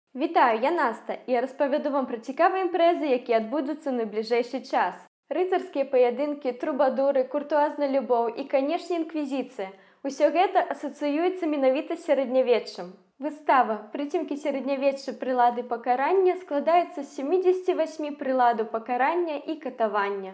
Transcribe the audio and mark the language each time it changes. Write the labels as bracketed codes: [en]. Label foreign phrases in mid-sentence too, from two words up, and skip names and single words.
[uk] Вітаю, я Наста, і я розповіду вам про цікаві імпрези, які відбудуться в найближчий час. [be] Рыцарскія паядынкі, трубадуры, куртуазная любоў і, канешне, інквізіцыя. Усё гэта асацыюецца менавіта з сярэднявеччам. Выстава «Прыцемкі сярэднявечча прылады пакарання» складаецца з 78 прыладаў пакарання і катавання.